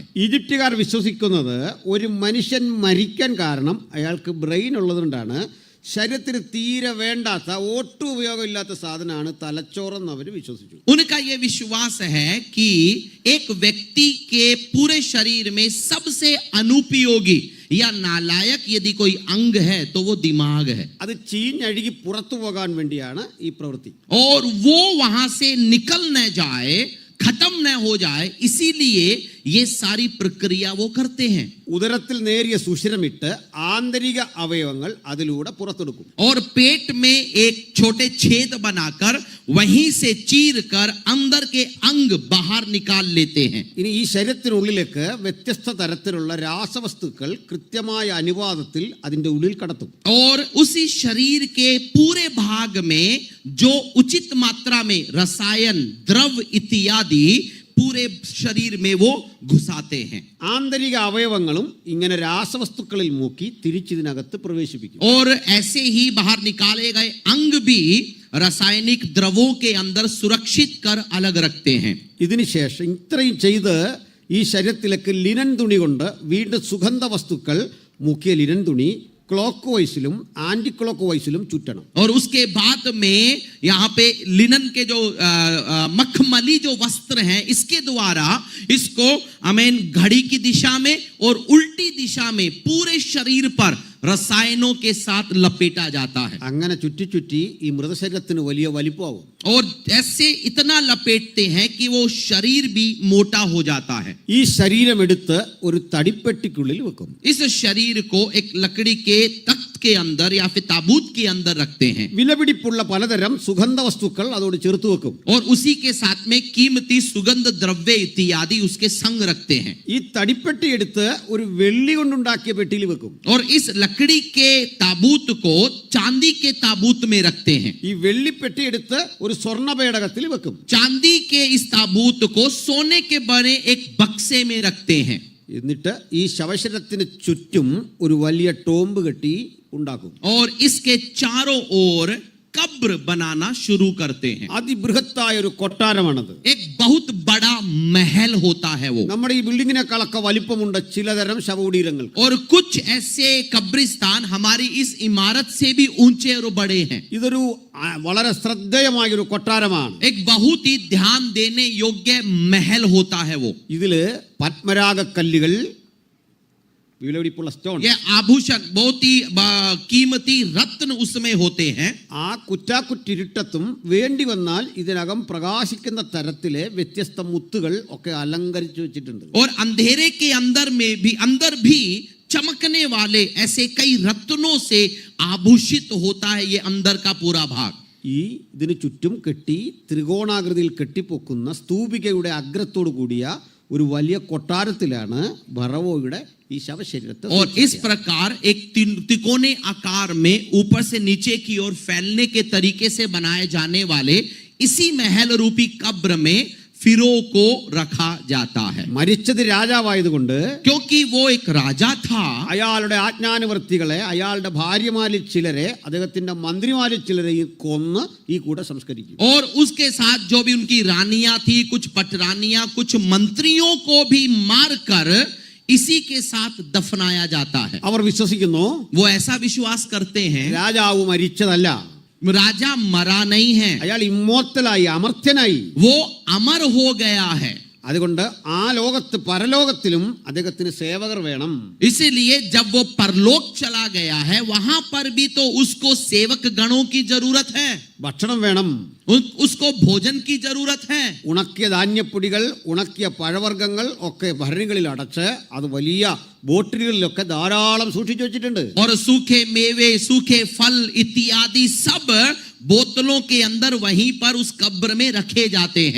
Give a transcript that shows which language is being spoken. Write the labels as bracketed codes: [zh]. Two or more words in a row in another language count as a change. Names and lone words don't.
[ml] ഈജിപ്തുകാർ വിശ്വസിക്കുന്നത് ഒരു മനുഷ്യൻ മരിക്കാൻ കാരണം അയാൾക്ക് ബ്രെയിൻ ഉള്ളതുകൊണ്ടാണ്. ശരീരത്തിന് തീരെ വേണ്ടാത്ത ഒട്ടും ഉപയോഗമില്ലാത്ത സാധനമാണ് തലച്ചോറെന്ന് അവർ വിശ്വസിച്ചു. [hi] उनका यह विश्वास है कि एक व्यक्ति के पूरे शरीर में सबसे अनुपयोगी या नालायक यदि कोई अंग है तो वो दिमाग है. [ml] അത് ചീഞ്ഞഴുകി പുറത്തു പോകാൻ വേണ്ടിയാണ് ഈ പ്രവൃത്തി. [hi] और वो वहां से निकल न जाए, खत्म न हो जाए, इसीलिए ये सारी प्रक्रिया वो करते हैं. [ml] ഉദരത്തിൽ നേരിയ സുഷിരമിട്ട് ആന്തരിക അവയവങ്ങൾ അതിലൂടെ പുറത്തെടുക്കും. [hi] और पेट में एक छोटे छेद बनाकर वहीं से चीर कर अंदर के अंग बाहर निकाल लेते हैं. [ml] ഇനി ഈ ശരീരത്തിനുള്ളിലേക്ക് വ്യത്യസ്ത തരത്തിലുള്ള രാസവസ്തുക്കൾ കൃത്യമായ അനുപാതത്തിൽ അതിന്റെ ഉള്ളിൽ കടത്തും. [hi] और उसी शरीर के पूरे भाग में जो उचित मात्रा में रसायन, द्रव इत्यादि पूरे शरीर में वो घुसाते हैं. [ml] ആന്തരിക അവയവങ്ങളും ഇങ്ങനെ രാസവസ്തുക്കളിൽ മുക്കി തിരിച്ചിതിനകത്ത് പ്രവേശിപ്പിക്കും. [hi] और ऐसे ही बाहर निकाले गए अंग भी रासायनिक द्रवों के अंदर सुरक्षित कर अलग रखते हैं. [ml] ഇതിനുശേഷം ഇത്രയും ചെയ്ത് ഈ ശരീരത്തിലേക്ക് ലിനൻ തുണി കൊണ്ട് വീണ്ടും സുഗന്ധ വസ്തുക്കൾ മുക്കിയ ലിനൻ തുണി ക്ലോക്ക് വൈസിലും ആന്റി ക്ലോക്ക് വൈസിലും ചുറ്റണം. [hi] और उसके बाद में यहाँ पे लिनन के जो मखमली जो वस्त्र हैं इसके द्वारा इसको अमेन घड़ी की दिशा में और उल्टी दिशा में पूरे शरीर पर रसायनों के साथ लपेटा जाता है. [ml] അങ്ങനെ ചുറ്റി ചുറ്റി ഈ മൃതശരീരത്തിന് വലിയ വലിപ്പമാവും. [hi] और ऐसे इतना लपेटते हैं कि वो शरीर भी मोटा हो जाता है. [ml] ഈ ശരീരം എടുത്ത് ഒരു തടിപ്പെട്ടിക്കുള്ളിൽ വെക്കും. [hi] इस शरीर को एक लकड़ी के तख्त के अंदर या फिर ताबूत के अंदर रखते हैं. [ml] വിലപിടിപ്പുള്ള പലതരം സുഗന്ധ വസ്തുക്കൾ അതോട് ചേർത്ത് വെക്കും. [hi] और उसी के साथ में कीमती सुगंध द्रव्य इत्यादि उसके संग रखते हैं. [ml] ഈ തടിപ്പെട്ടി എടുത്ത് ഒരു വെള്ളി കൊണ്ടുണ്ടാക്കിയ പെട്ടിയിൽ വെക്കും. [hi] और इस लकड़ी के ताबूत को चांदी के ताबूत में रखते हैं. [ml] ഈ വെള്ളിപ്പെട്ടി എടുത്ത് ഒരു സ്വർണ്ണ പേടകത്തിൽ വെക്കും. [hi] चांदी के इस ताबूत को सोने के बने एक बक्से में रखते हैं. [ml] എന്നിട്ട് ഈ ശവശരീരത്തിന് ചുറ്റും ഒരു വലിയ ടോംബ് കെട്ടി ഉണ്ടാക്കും. [hi] और इसके चारों ओर कब्र बनाना शुरू करते हैं. [ml] അതിബൃഹത്തായ ഒരു കൊട്ടാരമാണത്. [hi] एक बहुत बड़ा महल होता है वो. [ml] നമ്മുടെ ഈ ബിൽഡിങ്ങിനേക്കാളൊക്കെ വലിപ്പമുണ്ട് ചിലതരം ശവകുടീരങ്ങൾ. [hi] और कुछ ऐसे कब्रिस्तान हमारी इस इमारत से भी ऊंचे और बड़े हैं. [ml] ഇതൊരു വളരെ ശ്രദ്ധേയമായ ഒരു കൊട്ടാരമാണ്. [hi] एक बहुत ही ध्यान देने योग्य महल होता है वो. [ml] ഇതില് പത്മരാഗ കല്ലുകൾ, വിലപിടിപ്പുള്ള സ്റ്റോൺ, [hi] ये आभूषण बहुत ही कीमती रत्न उसमें होते हैं. [ml] ആ കുറ്റാക്കുറ്റിരുട്ടത്തും വേണ്ടി വന്നാൽ ഇതിനകം പ്രകാശിക്കുന്ന തരത്തിലെ വ്യത്യസ്ത മുത്തുകൾ ഒക്കെ അലങ്കരിച്ചു വെച്ചിട്ടുണ്ട്. [hi] और अंधेरे के अंदर भी चमकने वाले ऐसे कई रत्नों से आभूषित होता है ये अंदर का पूरा भाग. [ml] ഈ ഇതിന് ചുറ്റും കെട്ടി ത്രികോണാകൃതിയിൽ കെട്ടിപ്പൊക്കുന്ന സ്തൂപികയുടെ അഗ്രത്തോടു കൂടിയ ഒരു വലിയ കൊട്ടാരത്തിലാണ് ഭറവോയുടെ ഈ ശവശരീരത്തെ. [hi] और इस प्रकार एक त्रिकोणे आकार में ऊपर से नीचे की ओर फैलने के तरीके से बनाए जाने वाले इसी महल रूपी कब्र में फिरो को रखा जाता है. [ml] മരിച്ചത് രാജാവായതുകൊണ്ട് [hi] क्योंकि वो एक राजा था. [ml] അയാളുടെ ആജ്ഞാനുവർത്തികളെ, അയാളുടെ ഭാര്യമാരിൽ ചിലരെ, അദ്ദേഹത്തിന്റെ മന്ത്രിമാരിൽ ചിലരെ കൊന്ന് ഈ കൂടെ സംസ്കരിക്കും. [hi] और उसके साथ जो भी उनकी रानियां थी, कुछ पटरानियां, कुछ मंत्रियों को भी मारकर इसी के साथ दफनाया जाता है. [ml] അവർ വിശ്വസിക്കുന്നു [hi] वो ऐसा विश्वास करते हैं [ml] രാജാവ് മരിച്ചതല്ല, [hi] राजा मरा नहीं है, [ml] അയാൾ ഇമ്മോർത്തലായി, അമർത്യനായി. [hi] वो अमर हो गया है. [ml] അതുകൊണ്ട് ആ ലോകത്ത് പരലോകത്തിലും അദ്ദേഹത്തിന് സേവകർ വേണം. [hi] इसीलिए जब वो परलोक चला गया है वहां पर भी तो उसको सेवक गणों की जरूरत है, [ml] ഭക്ഷണം വേണം. [hi] उसको भोजन की जरूरत है. [ml] ഉണക്കിയ ധാന്യപ്പൊടികൾ, ഉണക്കിയ പഴവർഗ്ഗങ്ങൾ ഒക്കെ ഭരണികളിൽ അടച്ച് അത് വലിയ ബോട്ടിലുകളിലൊക്കെ ധാരാളം സൂക്ഷിച്ചു വെച്ചിട്ടുണ്ട്. [hi] और सूखे मेवे, सूखे फल इत्यादि सब बोतलों के अंदर वहीं पर उस कब्र में रखे जाते हैं.